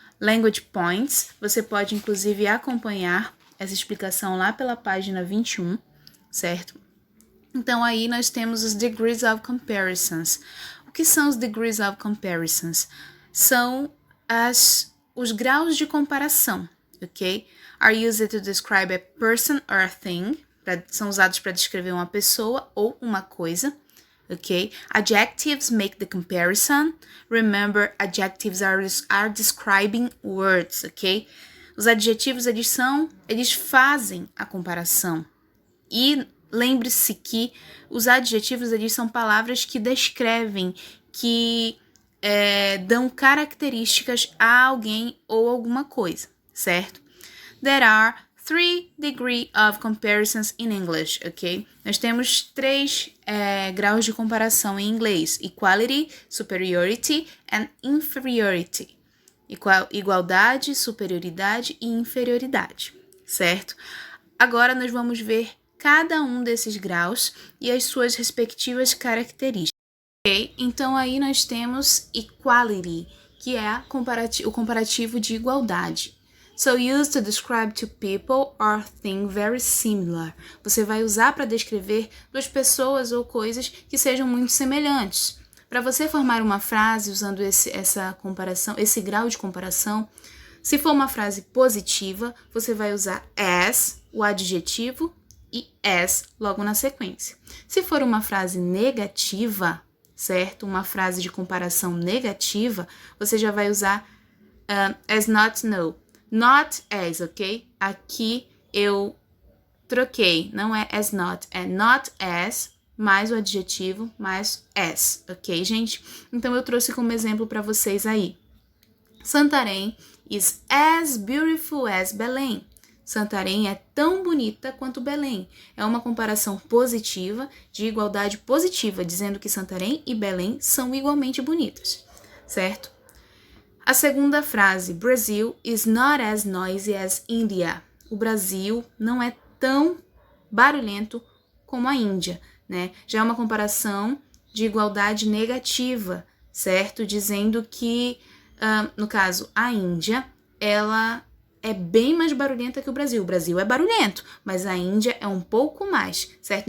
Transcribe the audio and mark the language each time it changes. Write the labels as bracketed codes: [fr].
[pt] Language points, você pode inclusive acompanhar essa explicação lá pela página 21, certo? Então aí nós temos os degrees of comparisons. O que são os degrees of comparisons? São os graus de comparação, ok? [en] Are used to describe a person or a thing. [pt] São usados para descrever uma pessoa ou uma coisa, ok? [en] Adjectives make the comparison. Remember, adjectives are describing words, ok? [pt] Os adjetivos, eles fazem a comparação. E lembre-se que os adjetivos, eles são palavras que descrevem, que dão características a alguém ou alguma coisa, certo? [en] There are 3 degrees of comparisons in English, ok? [pt] Nós temos 3 graus de comparação em inglês: [en] equality, superiority and inferiority. [pt] Igualdade, superioridade e inferioridade, certo? Agora nós vamos ver cada um desses graus e as suas respectivas características. Ok? Então aí nós temos equality, que é o comparativo de igualdade. [en] So used to describe two people or things very similar. [pt] Você vai usar para descrever duas pessoas ou coisas que sejam muito semelhantes. Para você formar uma frase usando essa comparação, esse grau de comparação, se for uma frase positiva, você vai usar as, o adjetivo, e as logo na sequência. Se for uma frase negativa, certo? Uma frase de comparação negativa, você já vai usar as not, no. Not as, ok? Aqui eu troquei, não é as not, é not as, mais o adjetivo, mais as, ok, gente? Então eu trouxe como exemplo para vocês aí. [en] Santarém is as beautiful as Belém. [pt] Santarém é tão bonita quanto Belém. É uma comparação positiva, de igualdade positiva, dizendo que Santarém e Belém são igualmente bonitas, certo? A segunda frase, [en] Brazil is not as noisy as India. [pt] O Brasil não é tão barulhento como a Índia, né? Já é uma comparação de igualdade negativa, certo? Dizendo que, no caso, a Índia, ela é bem mais barulhenta que o Brasil. O Brasil é barulhento, mas a Índia é um pouco mais, certo?